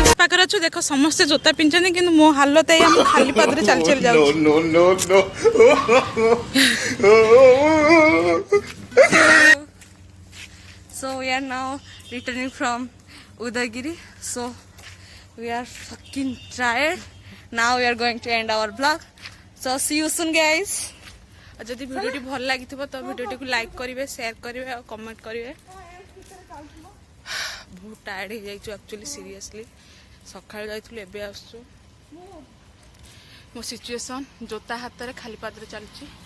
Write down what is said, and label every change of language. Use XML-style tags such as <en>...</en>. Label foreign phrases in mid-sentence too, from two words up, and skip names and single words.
<or>ଜାଗାରେ ଅଛୁ ଦେଖ ସମସ୍ତେ ଜୋତା ପିନ୍ଧଛନ୍ତି କିନ୍ତୁ ମୋ ହାଲତ ଏଇ ଆମ ଖାଲି ପାଦରେ ଚାଲି ଚାଲି ଯାଉଛି।</or> <en>So we are now returning from Udagiri. So we are fucking tired. Now we are going to end our vlog. So see you soon guys.</en> <or>ଆଉ ଯଦି ଭିଡ଼ିଓଟି ଭଲ ଲାଗିଥିବ ତ ଭିଡ଼ିଓଟିକୁ ଲାଇକ୍ କରିବେ, ସେୟାର କରିବେ ଆଉ କମେଣ୍ଟ କରିବେ। ବହୁତ ଟାୟାର୍ଡ ହେଇଯାଇଛୁ</or> <en>actually seriously.</en> <or>ସକାଳୁ ଯାଇଥିଲୁ ଏବେ ଆସୁଛୁ। ମୋ ସିଚୁଏସନ୍ ଜୋତା ହାତରେ ଖାଲି ପାଦରେ ଚାଲୁଛି।</or>